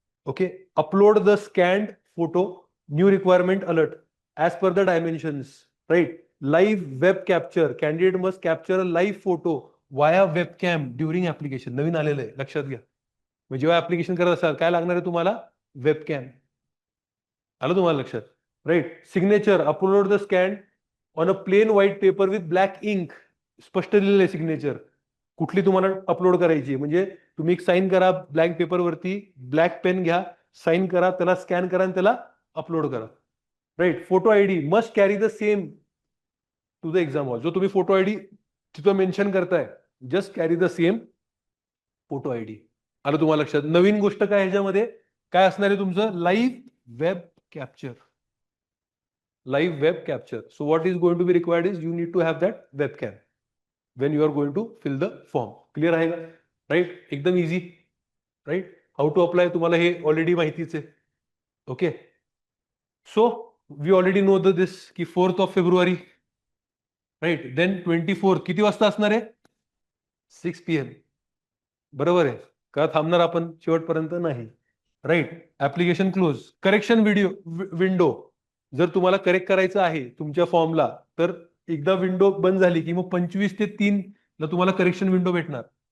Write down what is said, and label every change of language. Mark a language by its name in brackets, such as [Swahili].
[English] Okay, upload the scanned photo, new requirement alert as per the dimensions, right? Live web capture, candidate must capture a live photo via webcam during application. [Marathi] नवीन आलेलं आहे, लक्षात घ्या. म्हणजे जेव्हा application करत असाल काय लागणार आहे तुम्हाला? वेबकॅम. आलं तुम्हाला लक्षात? Right. [English] Signature, upload the scan on a plain white paper with black ink. [Marathi] स्पष्ट दिलेलं आहे सिग्नेचर कुठली तुम्हाला अपलोड करायची. म्हणजे तुम्ही एक साईन करा ब्लँक पेपरवरती, ब्लॅक पेन घ्या, साईन करा, त्याला स्कॅन करा आणि त्याला अपलोड करा. Right. [English] Photo ID must carry the same to the exam hall. [Marathi] जो तुम्ही फोटो आयडी तिथं मेन्शन करताय, [English] Just carry the same photo ID. [Marathi] आलं तुम्हाला लक्षात? नवीन गोष्ट काय ह्याच्यामध्ये काय असणार आहे तुमचं? Live web capture. [English] live web capture. So what is going to be required is you need to have that webcam when you are going to fill the form. [Marathi] Clear आहे का? [English] Right? एकदम easy. Right? How to apply [Marathi] तुम्हाला हे already माहितीच आहे. [English] Okay. So we already know this की 4th of February. Right? [Marathi] Then 24th किती वाजता असणार आहे? 6 PM. बरोबर आहे का? थांबणार आपण शेवटपर्यंत नाही. Right. Application close. Correction window जर तुम्हाला करेक्ट करायचं आहे तुमच्या फॉर्मला तर एकदा विंडो बंद झाली की मग 25 ते 3 ला तुम्हाला करेक्शन विंडो भेटणार.